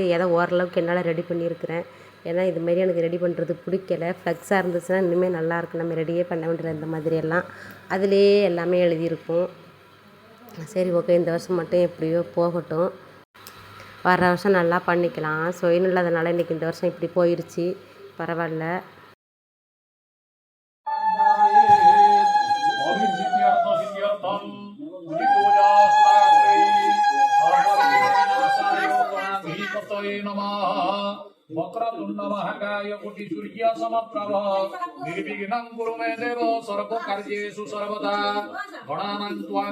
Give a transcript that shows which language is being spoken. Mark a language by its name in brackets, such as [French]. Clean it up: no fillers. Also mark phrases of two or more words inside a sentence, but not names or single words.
[Tamil] ஏதோ ஓரளவுக்கு என்னால் ரெடி பண்ணியிருக்கிறேன். ஏன்னா இதுமாரி எனக்கு ரெடி பண்ணுறது பிடிக்கல. ஃப்ளெக்ஸாக இருந்துச்சுன்னா இன்னுமே நல்லாயிருக்கும். நம்ம ரெடியே பண்ண வேண்டியது இந்த மாதிரியெல்லாம் அதிலேயே எல்லாமே எழுதியிருக்கும். சரி, ஓகே, இந்த வருஷம் மட்டும் எப்படியோ போகட்டும், வர வருஷம் நல்லா பண்ணிக்கலாம். சொயின் இல்லாதனால இன்றைக்கி இந்த வருஷம் இப்படி போயிடுச்சு, பரவாயில்ல. [Sanskrit] वक्रतुंड महाकाय कोटि सूर्य समप्रभ निर्विघ्नं कुरु मे देव सर्वकार्येषु सर्वदा गणानां त्वां